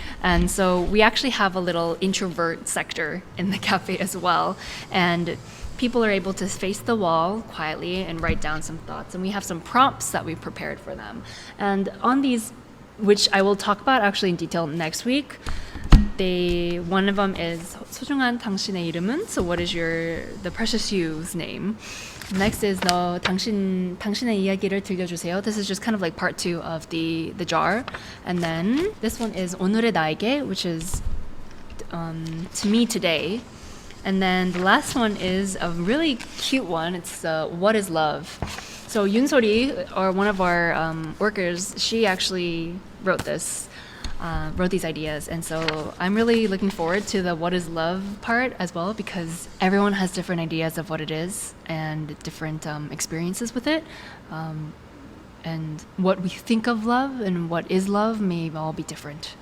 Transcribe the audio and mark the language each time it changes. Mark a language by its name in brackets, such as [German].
[English] And so we actually have a little introvert sector in the cafe as well, and people are able to face the wall quietly and write down some thoughts, and we have some prompts that we prepared for them. And on these, which I will talk about actually in detail next week, one of them is [Korean] 소중한 당신의 이름은? [English] So what is the precious you's name? Next is [Korean] 당신의 이야기를 들려주세요. [English] This is just kind of like part 2 of the jar. And then this one is [Korean] 오늘의 나에게, [English] which is to me today. And then the last one is a really cute one. It's what is love? So Yunsori, or one of our workers, she actually wrote these ideas, and so I'm really looking forward to the what is love part as well, because everyone has different ideas of what it is and different experiences with it, and what we think of love and what is love may all be different.